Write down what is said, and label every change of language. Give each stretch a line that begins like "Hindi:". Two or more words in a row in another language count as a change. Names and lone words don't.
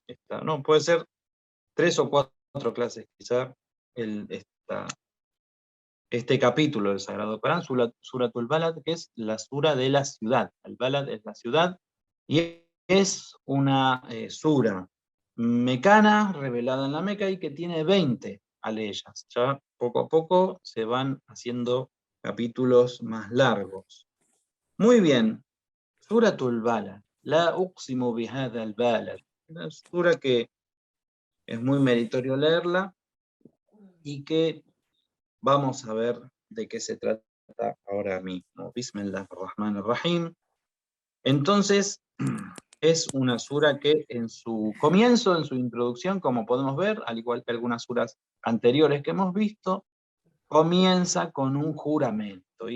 Spanish: No, puede ser 3 o 4 clases quizá, este capítulo del Sagrado Corán, Suratul Balad, que es la sura de la ciudad. El Balad es la ciudad, y es una sura mecana, revelada en la Meca, y que tiene 20 aleyas. Ya poco a poco se van haciendo capítulos más largos. Muy bien, Suratul Balad.
Arabic: لا أقسم بهذا البلد.
Spanish: Una sura que es muy meritorio leerla, y que vamos a ver de qué se trata ahora mismo. Bismillahirrahmanirrahim. Entonces, es una sura que en su comienzo, en su introducción, como podemos ver, al igual que algunas suras anteriores que hemos visto, comienza con un juramento.